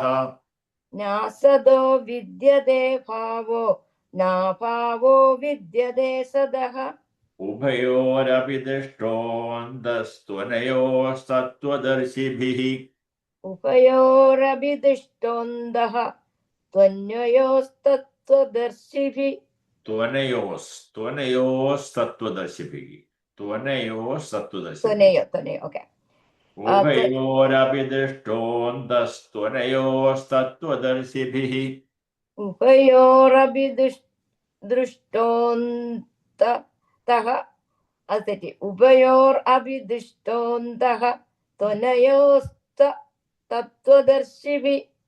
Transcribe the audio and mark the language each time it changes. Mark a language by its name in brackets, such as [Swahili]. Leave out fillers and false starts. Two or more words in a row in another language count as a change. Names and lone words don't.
[Sanskrit] നാസതോ വിദ്യതേ ഭാവോ നാഭാവോ വിദ്യതേ സദഃ. ഉഭയോരപി ദൃഷ്ടോന്തസ്ത്വനയോസ്തത്വദർശിഭിഃ. ഉഭയോരപി ദൃഷ്ടോന്തഃ ത്വന്വയോസ്തത്വദർശിഭിഃ. त्वनयोस्तत्त्वदर्शिभिः त्वनयोस्तत्त्वदर्शिभिः त्वनयो ओके उभयोरपि दृष्टोऽन्तस्त्वनयोस्तत्त्वदर्शिभिः उभयोरपि दृष्टोऽन्तः अस्ति उभयोरपि दृष्टोऽन्तः त्वनयोस्तत्त्वदर्शिभिः